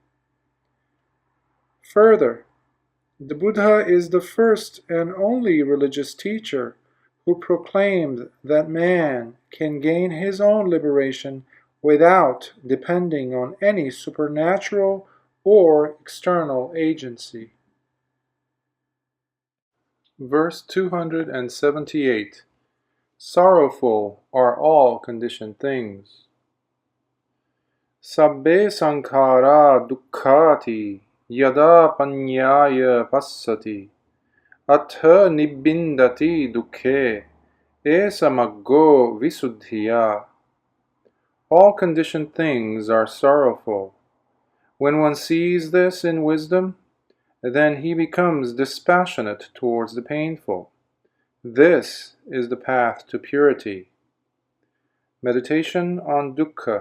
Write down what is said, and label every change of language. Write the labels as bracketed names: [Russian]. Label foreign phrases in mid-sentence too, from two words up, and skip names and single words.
[English] Further, the Buddha is the first and only religious teacher who proclaimed that man can gain his own liberation without depending on any supernatural or external agency. Verse 278. Sorrowful are all conditioned things. [Pali] Sabbe sankhara dukkhati yada panyaya passati atha nibbindati dukkhe esa maggo visuddhiya. [English] All conditioned things are sorrowful. When one sees this in wisdom, then he becomes dispassionate towards the painful. This is the path to purity. Meditation on dukkha.